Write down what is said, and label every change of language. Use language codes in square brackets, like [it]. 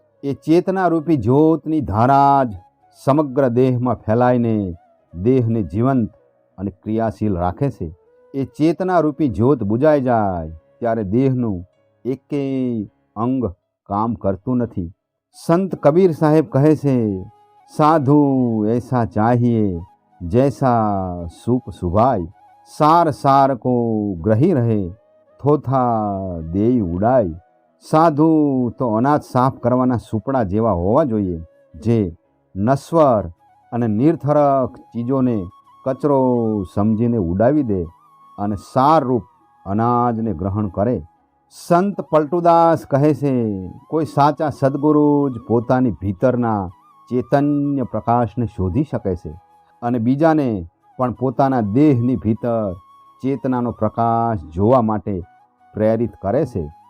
[gu] એ ચેતનારૂપી જ્યોતની ધારા જ સમગ્ર દેહમાં ફેલાઈને દેહને જીવંત અને ક્રિયાશીલ રાખે છે। એ ચેતનારૂપી જ્યોત બુજાઈ જાય ત્યારે દેહનું એકેય અંગ કામ કરતું નથી। સંત કબીર સાહેબ કહે છે, [hi] સાધુ ऐसा चाहिए जैसा सूप सुभाई, सार सार को ग्रही रहे થોથા દેઈ ઉડાય। [gu] સાધુ તો અનાજ સાફ કરવાના સૂપડા જેવા હોવા જોઈએ, જે નશ્વર અને નિર્થરક ચીજોને કચરો સમજીને ઉડાવી દે અને સારરૂપ અનાજને ગ્રહણ કરે। સંત પલટુદાસ કહે છે, કોઈ સાચા સદગુરુ જ પોતાની ભીતરના ચૈતન્ય પ્રકાશને શોધી શકે છે અને બીજાને પણ પોતાના દેહની ભીતર ચેતનાનો પ્રકાશ જોવા માટે પ્રેરિત કરે છે।